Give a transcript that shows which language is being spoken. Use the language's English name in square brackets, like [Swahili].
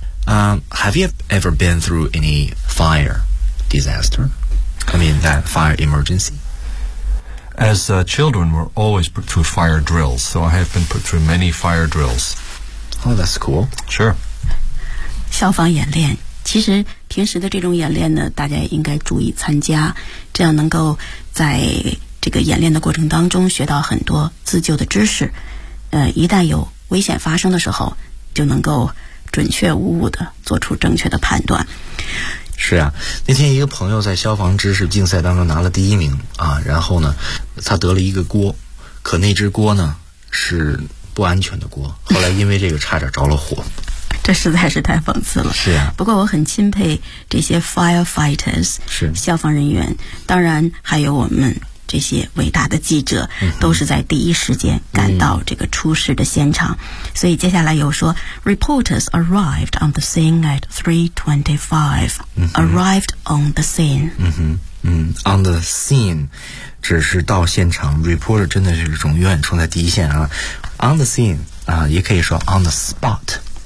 [English] Have you ever been through any fire disaster? I mean, that fire emergency? As children, we're always put through fire drills, so I have been put through many fire drills. Oh, that's cool. Sure. [Chinese] 消防演练，其实平时的这种演练呢，大家应该注意参加，这样能够在这个演练的过程当中学到很多自救的知识。一旦有危险发生的时候，就能够准确无误地做出正确的判断。是啊，那天一个朋友在消防知识竞赛当中拿了第一名啊，然后呢，他得了一个锅，可那只锅呢是不安全的锅，后来因为这个差点着了火。这实在是太讽刺了。是啊。不过我很钦佩这些 firefighters，是消防人员，当然还有我们这些伟大的记者，都是在第一时间赶到这个出事的现场。所以接下来又说 [English] reporters arrived on the scene at 3:25、arrived on the scene。 On the scene [Chinese] 只是到现场， reporter 真的是永远冲在第一线啊。 [English] On the scene [Chinese] 啊，也可以说 [English] on the spot。